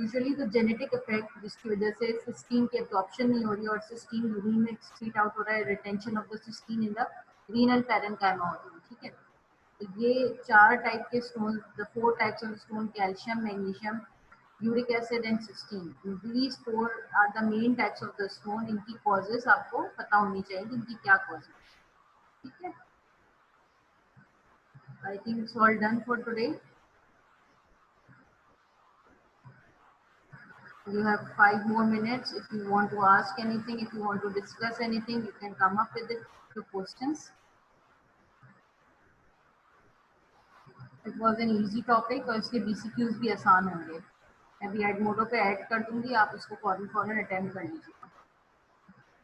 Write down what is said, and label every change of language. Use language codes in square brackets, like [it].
[hi] Usually तो genetic effect जिसकी वजह से सिस्टीन की एब्जॉर्प्शन नहीं हो रही है और सिस्टीन यूरिन में एक्सक्रीट आउट हो रहा है, [en] retention of the cystine in the renal parenchyma [hi] हो रही है। ठीक है। तो ये 4 टाइप के stone, [en] the 4 types of stone, [hi] calcium, magnesium, uric acid and cysteine, [en] These 4 are the main types of the stone. [hi] इनकी कॉजेस आपको पता होनी चाहिए कि इनकी क्या कॉज है। ठीक है। [en] I think it's all done for today. You have 5 more minutes. If you want to ask anything, if you want to discuss anything, you can come up with it, the questions. It was an easy topic [hi] और इसके BCQs भी आसान होंगे। मैं अभी एडमोडो पे add कर दूंगी, आप उसको फौरन फौरन अटेम्प्ट कर लीजिए।